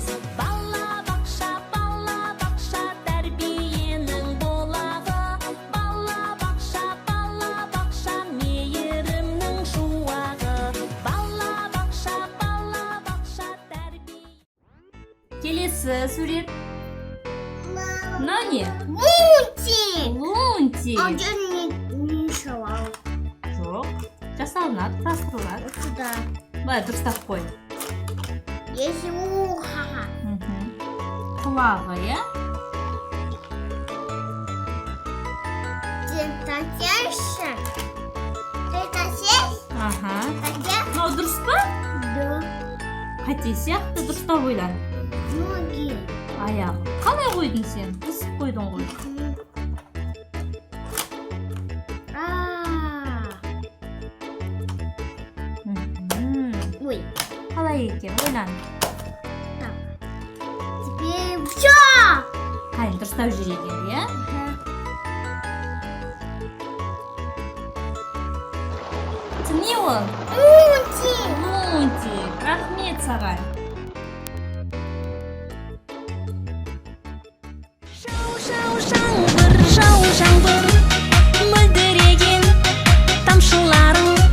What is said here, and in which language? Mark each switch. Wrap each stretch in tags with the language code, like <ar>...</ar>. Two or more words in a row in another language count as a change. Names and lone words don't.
<kk>Бала-бақша, тәрбиенің болағы. Бала-бақша, мейірімнің шуағы. Бала-бақша, тәрбие. Келесі сурет. Мынау не? Мультик. Лунтик.</kk> <ru>А где не рисовал?</ru> <kk>Жоқ. Жасалынады, құрастырылады.</kk> <ru>Вот сюда.</ru> <kk>Былай дұрыстап қой.</kk> <ru>Есть ухо.</ru> <kk>Құлағы, иә?</kk> <ru>Это сердце. Это сердце? Аха. Где?</ru> <kk>Мынау дұрыс па?</kk> <ru>Да.</ru> <kk>Қате сияқты, дұрыстап ойлан.</kk> <ru>Ноги.</ru> <kk>Аяғы. Қалай қойдың сен? Қысып қойдың ғой. Ой. Қалай екен? Ойлан.</kk> <ru>Теперь все.</ru> <kk>Қайын дұрыстап жүр екен, иә? Не ол? Мультик. Лунтик. Рахмет саған. Жаңбыр, мөлдіреген тамшыларың.</kk>